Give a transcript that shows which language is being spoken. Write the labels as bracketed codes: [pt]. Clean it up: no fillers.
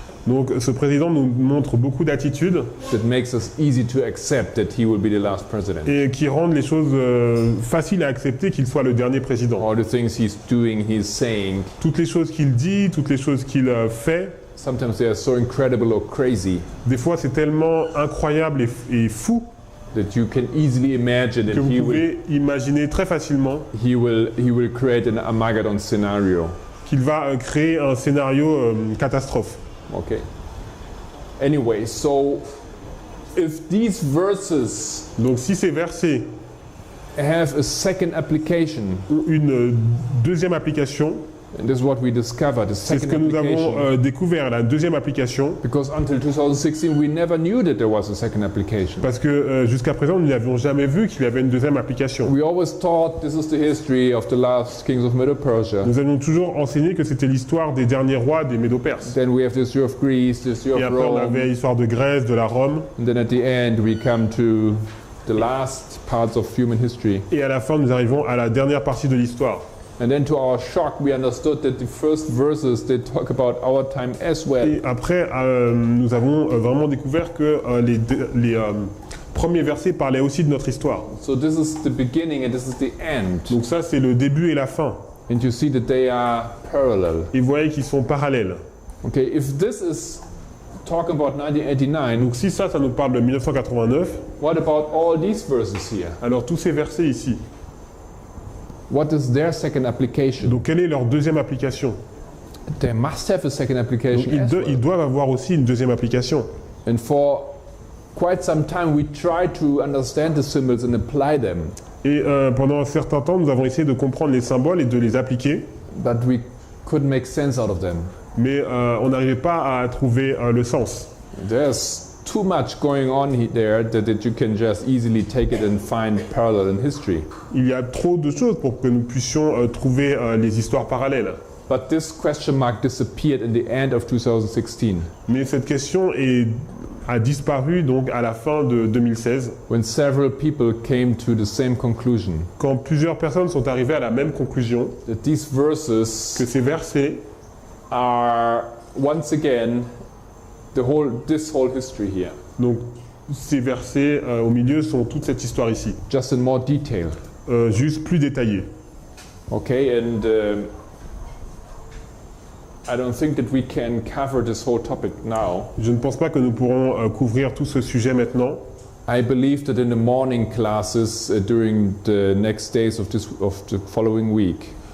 [fr] donc ce président nous montre beaucoup d'attitudes [en] that makes us easy to accept that he will be the last president. [fr] et qui rendent les choses faciles à accepter qu'il soit le dernier président. [en] All the things he's doing, he's saying, [fr] Toutes les choses qu'il dit, toutes les choses qu'il fait, [en] sometimes they are so incredible or crazy [fr] des fois c'est tellement incroyable et fou [en] that you can easily imagine [fr] que [en] that [fr] vous [en] he [fr] pouvez imaginer très facilement [en] will create an Armageddon scenario. [fr] qu'il va créer un scénario catastrophe. [en] Okay. Anyway, so if these verses [fr] Donc si ces versets [en] have a second application, [fr] ont une deuxième application, [en] and this is what we discovered, the [fr] c'est ce [en] second [fr] que nous [en] application. [fr] avons découvert, la deuxième application, [en] Because until 2016 we never knew that there was a second application. [fr] parce que jusqu'à présent nous n'avions jamais vu qu'il y avait une deuxième application. [en] We always thought this is the history of the last kings of Medo-Persia. [fr] Nous avions toujours enseigné que c'était l'histoire des derniers rois des Médo-Perses. [en] Then we have the history of Greece, the history [fr] Et [en] of [fr] après on [en] Rome, [fr] avait l'histoire de Grèce, de la Rome, [en] and then at the end we come to the last parts of human history. [fr] et à la fin nous arrivons à la dernière partie de l'histoire. [en] And then to our shock, we understood that the first verses, they talk about our time as well. [fr] Et après, nous avons vraiment découvert que les premiers versets parlaient aussi de notre histoire. [en] So this is the beginning and this is the end. [fr] Donc ça, c'est le début et la fin. [en] And you see that they are parallel. [fr] Et vous voyez qu'ils sont parallèles. [en] Okay, if this is talking about 1989, [fr] Donc si ça nous parle de 1989, [en] what about all these verses here? [fr] alors tous ces versets ici, [en] What is their second application? [fr] donc quelle est leur deuxième application? [en] They must have a second [fr] Donc [en] application as well. [fr] ils doivent avoir aussi une deuxième application. [en] And for quite some time we tried to understand the symbols and apply them, [fr] Et pendant un certain temps, nous avons essayé de comprendre les symboles et de les appliquer, [en] but we couldn't make sense out of them. [fr] mais on n'arrivait pas à trouver le sens. [en] There's too much going on there that you can just easily take it and find parallel in history. [fr] Il y a trop de choses pour que nous puissions trouver les histoires parallèles. [en] But this question mark disappeared in the end of 2016 [fr] Mais cette question a disparu donc à la fin de 2016, [en] when several people came to the same conclusion [fr] quand plusieurs personnes sont arrivées à la même conclusion, [en] that these verses [fr] que ces versets [en] are once again this whole history here, [fr] donc ces versets au milieu sont toute cette histoire ici, [en] just in more detail. [fr] juste plus détaillée. [en] Okay, and I don't think that we can cover this whole topic now. [fr] Je ne pense pas que nous pourrons couvrir tout ce sujet maintenant. [en] I believe that in the morning classes during the next days of the following week,